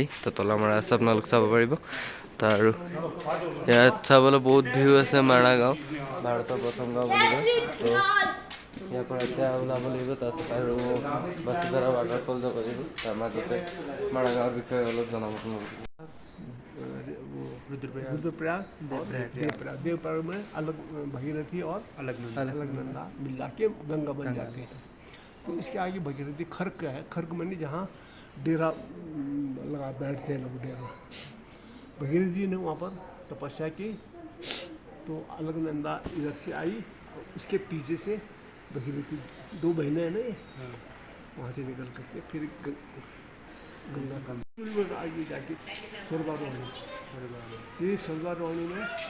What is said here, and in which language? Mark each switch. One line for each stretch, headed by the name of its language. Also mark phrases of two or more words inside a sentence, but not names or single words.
Assamese: তো তলা মৰা আছে, আপোনালোক চাব পাৰিব। তো আৰু ইয়াত চাবলৈ বহুত ভিউ আছে। মানাগাঁও ভাৰতৰ প্ৰথম গাঁও বুলি কয়। তো ইয়াৰ পৰা এতিয়া ওলাব লাগিব, তাৰপিছত আৰু বসুন্ধৰা ৱাটাৰফল যাব লাগিব। তাৰ মাজতে মানাগাঁৱৰ বিষয়ে অলপ জনাব আপোনালোকক।
Hindi: रुद्रप्रयाग देवप्रयाग में अलग भगीरथी और अलकनंदा मिला के गंगा बन जाती है। तो इसके आगे भगीरथी खर्क है। खर्क मानी जहाँ डेरा लगा बैठते हैं लोग, डेरा। भगीरथ जी ने वहाँ पर तपस्या की, तो अलकनंदा इधर से आई, उसके पीछे से भगीरथी, 2 बहनें हैं ना ये, वहाँ से निकल करके फिर गंगा का आगे जाके स्वर्गारोहणी, ये स्वर्गारोहणी में